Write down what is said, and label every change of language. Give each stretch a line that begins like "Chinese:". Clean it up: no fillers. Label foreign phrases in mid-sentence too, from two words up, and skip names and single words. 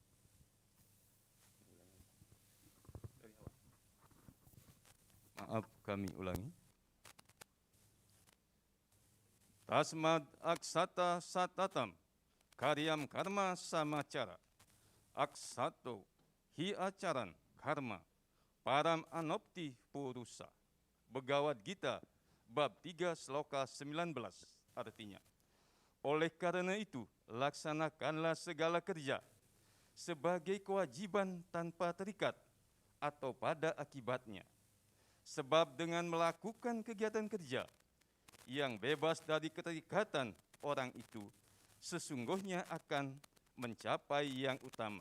Indonesian: Maaf, kami ulangi.
Sanskrit: Tasmad aksata satatam karyam karma samacara aksato hi acaran karma param anopti purusa.
Indonesian: Begawat Gita bab 3 sloka 19 artinya, oleh karena itu laksanakanlah segala kerja sebagai kewajiban tanpa terikat atau pada akibatnya, sebab dengan melakukan kegiatan kerja yang bebas dari keterikatan orang itu sesungguhnya akan mencapai yang utama.